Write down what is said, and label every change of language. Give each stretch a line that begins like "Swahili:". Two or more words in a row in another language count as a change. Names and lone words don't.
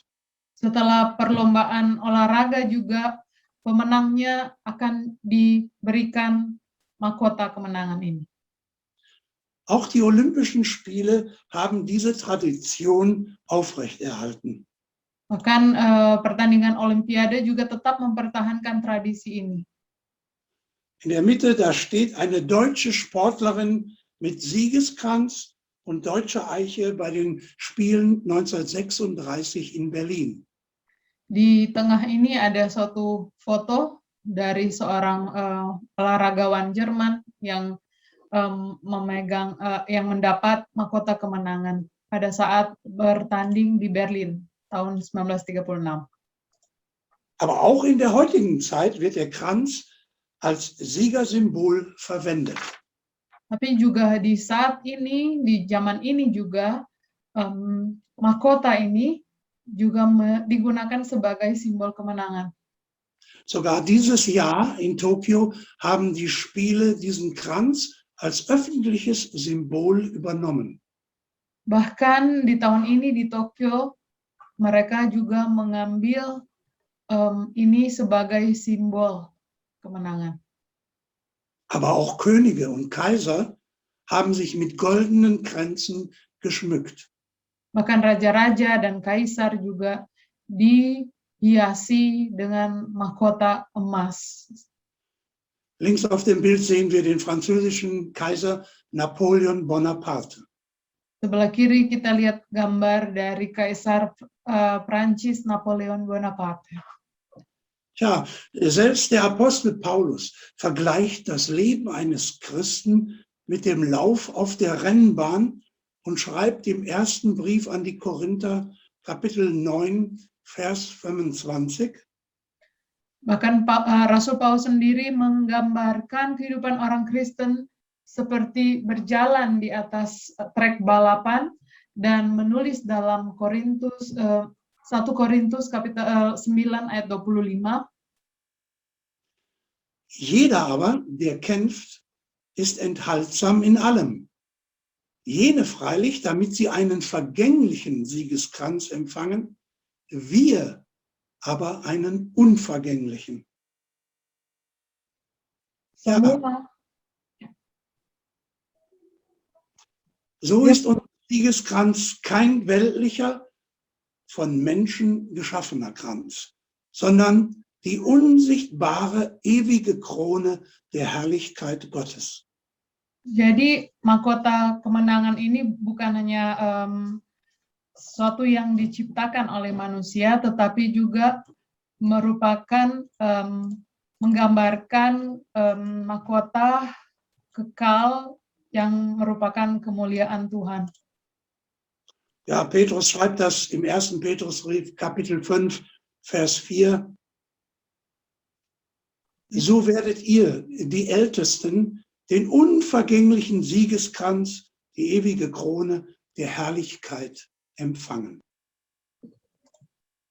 Indonesian: Setelah perlombaan olahraga juga pemenangnya akan diberikan mahkota kemenangan ini.
German: Auch die Olympischen Spiele haben diese Tradition aufrechterhalten.
Indonesian: Bahkan pertandingan Olimpiade juga tetap mempertahankan tradisi ini.
German: In der Mitte, da steht eine deutsche Sportlerin mit Siegeskranz und deutscher Eiche bei den Spielen 1936 in Berlin.
Indonesian: Di tengah ini ada suatu foto dari seorang olahragawan Jerman yang yang mendapat mahkota kemenangan pada saat bertanding di Berlin tahun 1936.
German: Aber auch in der heutigen Zeit wird der Kranz als Siegersymbol verwendet.
Indonesian: Tapi juga di saat ini, di zaman ini juga mahkota ini juga digunakan sebagai simbol kemenangan.
German: Sogar dieses Jahr in Tokio haben die Spiele diesen Kranz als öffentliches Symbol übernommen.
Indonesian: Bahkan di tahun ini di Tokyo, mereka juga mengambil ini sebagai simbol kemenangan.
German: Aber auch Könige und Kaiser haben sich mit goldenen Kränzen geschmückt.
Indonesian: Bahkan raja-raja dan kaisar juga dihiasi dengan mahkota emas.
German: Links auf dem Bild sehen wir den französischen Kaiser Napoleon Bonaparte.
Indonesian: Sebelah kiri kita lihat gambar dari Kaisar Prancis Napoleon Bonaparte.
German: Ja, selbst der Apostel Paulus vergleicht das Leben eines Christen mit dem Lauf auf der Rennbahn und schreibt im ersten Brief an die Korinther, Kapitel 9, Vers 25.
Indonesian: Bahkan Rasul Paulus sendiri menggambarkan kehidupan orang Kristen seperti berjalan di atas trek balapan dan menulis dalam 1 Korintus kapitel 9 ayat 25.
German: Jeder aber, der kämpft, ist enthaltsam in allem. Jene freilich, damit sie einen vergänglichen Siegeskranz empfangen, wir aber einen unvergänglichen. Ja, so ist unser Siegeskranz kein weltlicher, von Menschen geschaffener Kranz, sondern die unsichtbare, ewige Krone der Herrlichkeit Gottes.
Indonesian: Jadi mahkota kemenangan ini bukan hanya sesuatu yang diciptakan oleh manusia, tetapi juga merupakan menggambarkan mahkota kekal yang merupakan kemuliaan Tuhan.
German: Ja, Petrus schreibt das im 1. Petrusbrief, Kapitel 5, Vers 4. So werdet ihr, die Ältesten, den unvergänglichen Siegeskranz, die ewige Krone der Herrlichkeit empfangen.